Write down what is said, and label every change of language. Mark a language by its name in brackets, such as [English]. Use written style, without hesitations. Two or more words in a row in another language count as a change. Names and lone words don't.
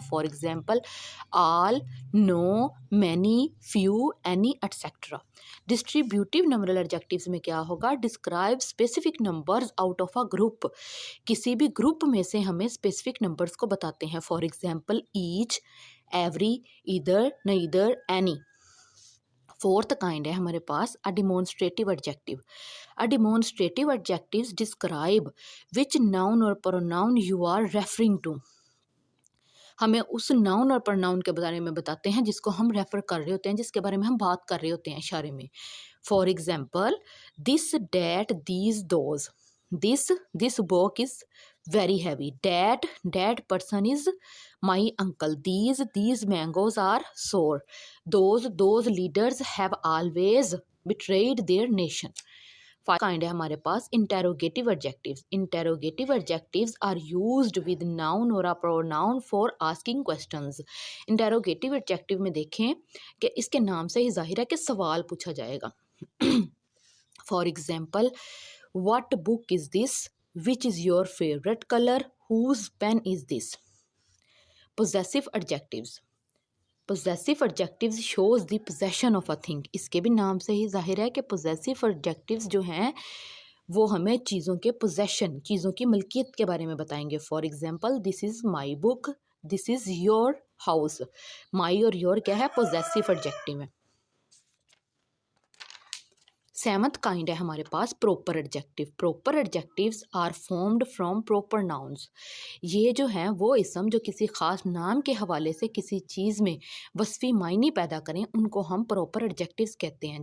[English] For example all, no, many, few, any etcetera. distributive numeral adjectives [Urdu] میں کیا ہوگا, [English] describe specific numbers out of a group, [Urdu] کسی بھی گروپ میں سے ہمیں [English] specific numbers [Urdu] کو بتاتے ہیں. [English] For example each, every, either, neither, any. fourth kind [Urdu] ہے ہمارے پاس [English] a demonstrative adjective. a demonstrative adjectives describe which noun or pronoun you are referring to, [Urdu] ہمیں اس نان اور پرونان کے بارے میں بتاتے ہیں جس کو ہم ریفر کر رہے ہوتے ہیں، جس کے بارے میں ہم بات کر رہے ہوتے ہیں اشارے میں. [English] For example this, that, these, those. This book is very heavy. That person is my uncle. These mangoes are sour. Those leaders have always betrayed their nation. Five kind [Urdu] ہے ہمارے پاس [English] interrogative adjectives. Interrogative adjectives are used with noun or a pronoun for asking questions. Interrogative adjective [Urdu] میں دیکھیں کہ اس کے نام سے ہی ظاہر ہے کہ سوال پوچھا جائے گا. [English] For example, what book is this? Which is your favorite color? Whose pen is this? Possessive adjectives. Possessive adjectives shows the possession of a thing. [Urdu] اس کے بھی نام سے ہی ظاہر ہے کہ [English] possessive adjectives [Urdu] جو ہیں وہ ہمیں چیزوں کے possession، چیزوں کی ملکیت کے بارے میں بتائیں گے. [English] For example, this is my book. This is your house. My और your [Urdu] کیا ہے, [English] possessive adjective [Urdu] ہے. [English] seventh kind [Urdu] ہے ہمارے پاس [English] proper adjective. Proper adjectives are formed from proper nouns. [Urdu] یہ جو ہیں وہ اسم جو کسی خاص نام کے حوالے سے کسی چیز میں وصفی معنی پیدا کریں ان کو ہم [English] proper adjectives [Urdu] کہتے ہیں.